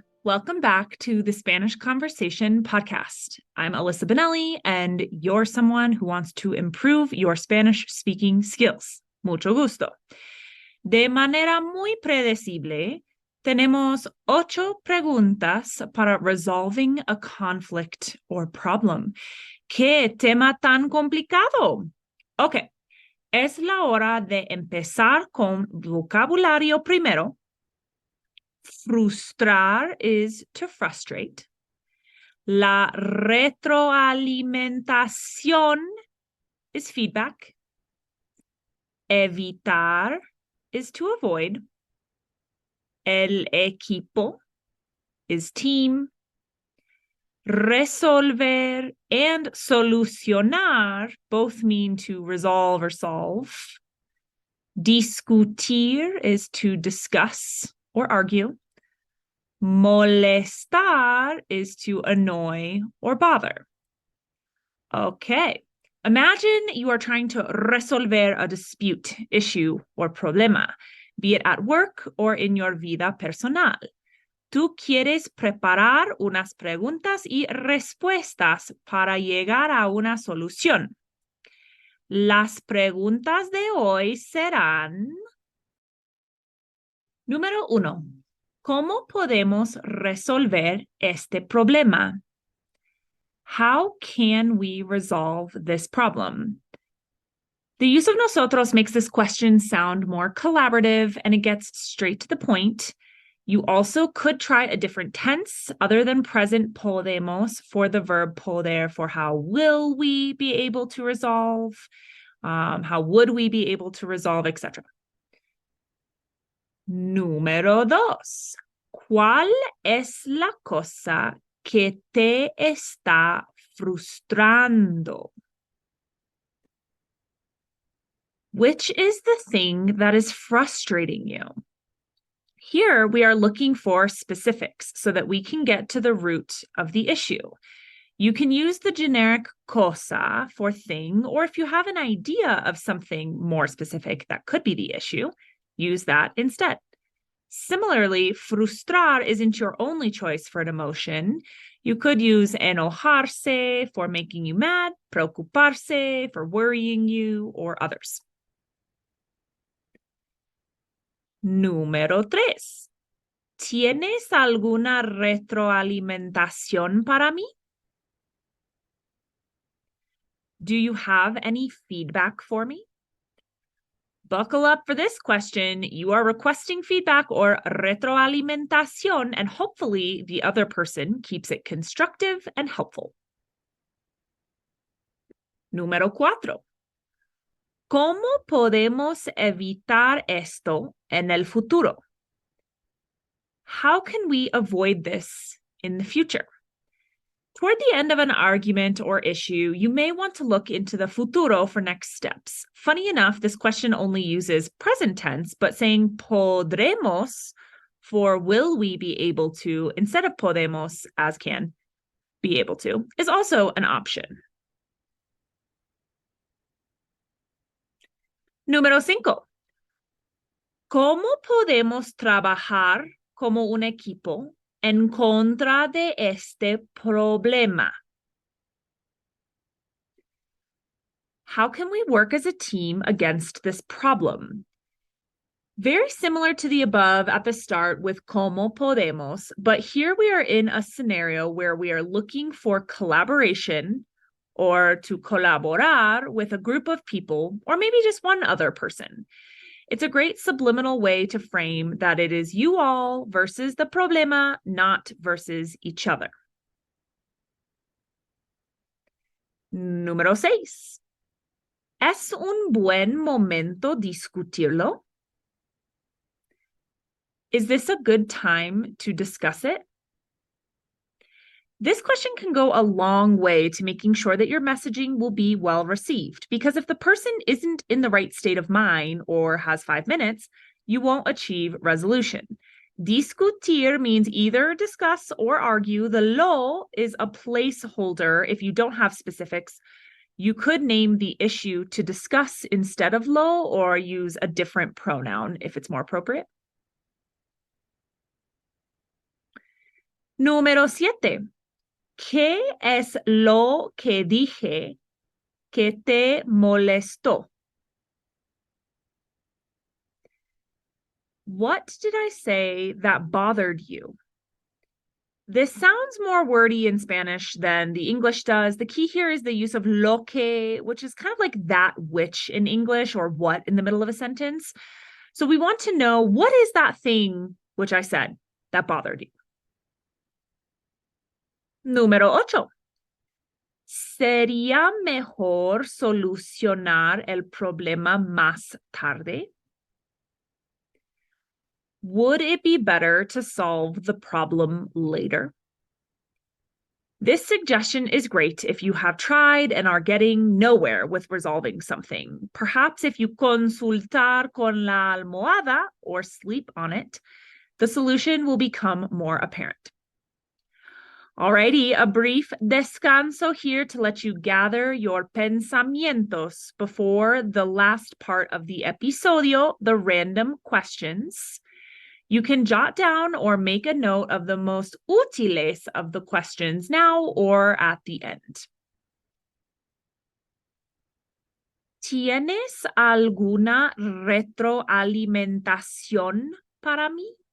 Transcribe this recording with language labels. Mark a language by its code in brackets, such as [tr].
[en] Welcome back to the Spanish Conversation podcast. I'm Alyssa Benelli, and you're someone who wants to improve your Spanish speaking skills. [es] Mucho gusto. De manera muy predecible, tenemos 8 preguntas para [en] resolving a conflict or problem. [es] ¿Qué tema tan complicado? Ok, es la hora de empezar con vocabulario primero. [en] Frustrar is to frustrate. La retroalimentación is feedback. Evitar is to avoid. El equipo is team. Resolver and solucionar both mean to resolve or solve. Discutir is to discuss or argue. Molestar is to annoy or bother. Okay, imagine you are trying to resolver a dispute, issue, or problema, be it at work or in your [es] vida personal. Tú quieres preparar unas preguntas y respuestas para llegar a una solución. Las preguntas de hoy serán: Número 1. ¿Cómo podemos resolver este problema? [en] How can we resolve this problem? The use of nosotros makes this question sound more collaborative and it gets straight to the point. You also could try a different tense other than present podemos for the verb poder for how will we be able to resolve, how would we be able to resolve, etc. [es] Número 2. ¿Cuál es la cosa que te está frustrando? [en] Which is the thing that is frustrating you? Here we are looking for specifics so that we can get to the root of the issue. You can use the generic cosa for thing, or if you have an idea of something more specific that could be the issue, use that instead. Similarly, frustrar isn't your only choice for an emotion. You could use enojarse for making you mad, preocuparse for worrying you, or others. [es] Número 3. ¿Tienes alguna retroalimentación para mí? [en] Do you have any feedback for me? Buckle up for this question. You are requesting feedback or retroalimentación, and hopefully the other person keeps it constructive and helpful. [es] Número 4. ¿Cómo podemos evitar esto en el futuro? [en] How can we avoid this in the future? Toward the end of an argument or issue, you may want to look into the futuro for next steps. Funny enough, this question only uses present tense, but saying podremos for will we be able to instead of podemos as can be able to is also an option. [es] Número 5. ¿Cómo podemos trabajar como un equipo en contra de este problema? [en] How can we work as a team against this problem? Very similar to the above at the start with [es] cómo podemos, [en] but here we are in a scenario where we are looking for collaboration or to colaborar with a group of people, or maybe just one other person. It's a great subliminal way to frame that it is you all versus the problema, not versus each other. [es] Número 6. ¿Es un buen momento discutirlo? [en] Is this a good time to discuss it? This question can go a long way to making sure that your messaging will be well received, because if the person isn't in the right state of mind or has 5 minutes, you won't achieve resolution. Discutir means either discuss or argue. The lo is a placeholder if you don't have specifics. You could name the issue to discuss instead of lo, or use a different pronoun if it's more appropriate. [es] Número 7. ¿Qué es lo que dije que te molestó? [en] What did I say that bothered you? This sounds more wordy in Spanish than the English does. The key here is the use of lo que, which is kind of like that which in English or what in the middle of a sentence. So we want to know, what is that thing which I said that bothered you? [es] Número 8. ¿Sería mejor solucionar el problema más tarde? [en] Would it be better to solve the problem later? This suggestion is great if you have tried and are getting nowhere with resolving something. Perhaps if you [es] consultar con la almohada [en] or sleep on it, the solution will become more apparent. Alrighty, a brief descanso here to let you gather your pensamientos before the last part of the episodio, the random questions. You can jot down or make a note of the most útiles of the questions now or at the end. [es] ¿Tienes alguna retroalimentación para mí?